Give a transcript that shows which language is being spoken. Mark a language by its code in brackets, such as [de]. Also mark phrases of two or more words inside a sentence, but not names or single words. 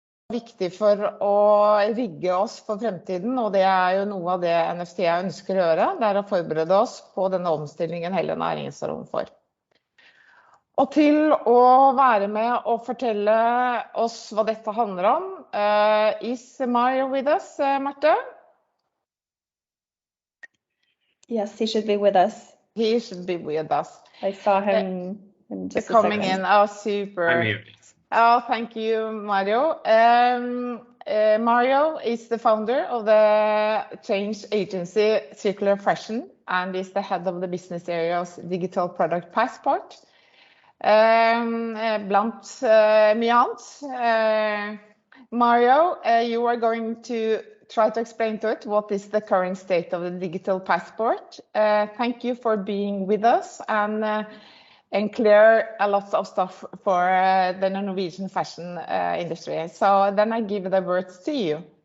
[no] viktig for å rigge oss for fremtiden, og det jo noe av det NF&TA ønsker å gjøre, det å forberede oss på denne omstillingen hele næringen står overfor. Og til å være med og fortelle oss hva dette handler om, [en] is Mario with us, Marte? Yes, he should be with us. He should be with us. I saw him in just a coming second. in. Oh, super. I'm here. Oh, thank you, Mario. Mario is the founder of the change agency circular.fashion and is the head of the business areas digital product passport. [no] Blant mye annet. [en] Mario, you are going to try to explain to it what is the current state of the digital passport. Thank you for being with us and clear a lot of stuff for the Norwegian fashion industry. So then I give the words to you.